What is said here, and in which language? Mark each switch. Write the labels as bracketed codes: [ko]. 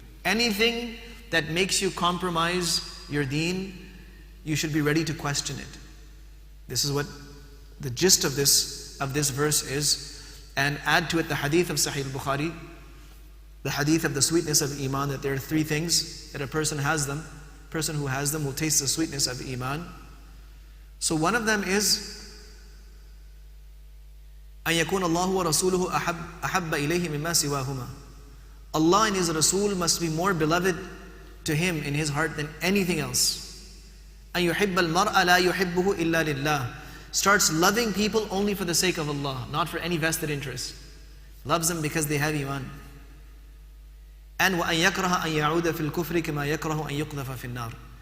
[en] Anything that makes you compromise your deen, you should be ready to question it. This is what the gist of this verse is. And add to it the hadith of Sahih al-Bukhari, the hadith of the sweetness of Iman, that there are three things that a person has them. A person who has them will taste the sweetness of Iman. So one of them is [ar] أن يكون الله ورسوله أحب إليه مما سواهما. [en] Allah and His Rasul must be more beloved to Him in His heart than anything else. [ar] أن يحب المرء لا يحبه إلا لله. [en] Starts loving people only for the sake of Allah, not for any vested interest. Loves them because they have Iman. And [ar] وأن يكره أن يعود في الكفر كما يكره أن يقذف في النار.